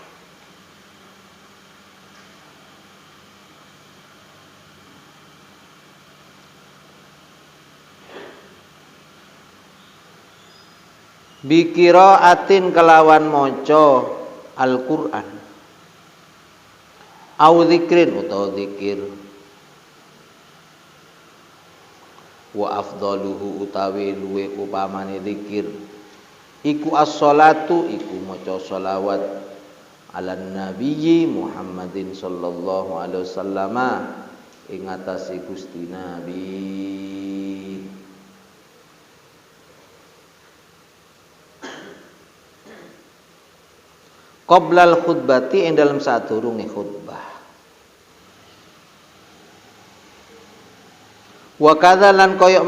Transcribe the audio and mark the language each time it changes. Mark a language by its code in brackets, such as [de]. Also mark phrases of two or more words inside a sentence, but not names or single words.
[jv] bikiraatin kelawan maca Al-Qur'an [ar] أو ذكر [jv] utawa zikir [ar] وأفضله [jv] utawi luwe upamane zikir iku as-shalatu iku maca shalawat [ar] على النبي محمد صلى الله عليه وسلم [jv] ing atase Gusti Nabi [ar] قبل الخطبة [jv] ing dalam sadurunge khutbah [ar] وكذلك [jv] koyok